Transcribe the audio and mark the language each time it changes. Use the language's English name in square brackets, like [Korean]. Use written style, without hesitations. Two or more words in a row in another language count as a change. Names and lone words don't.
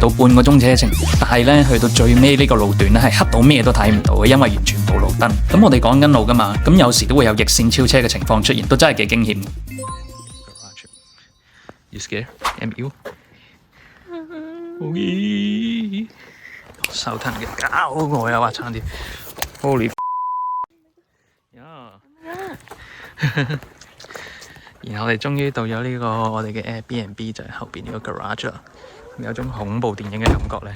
[Cantonese] 到半個鐘車程，但係咧去到最尾呢個路段咧係黑到咩都睇唔到嘅，因為完全冇路燈。咁我哋趕緊路噶嘛，咁有時都會有逆線超車嘅情況出現，都真係幾驚險。 [English] You scared? Am you? [Cantonese] 手騰嘅搞我又話差啲 ，Holy！然後我哋終於到咗呢個我哋嘅 Airbnb， 就係後邊呢個 garage 啦，有種恐怖電影嘅感覺咧。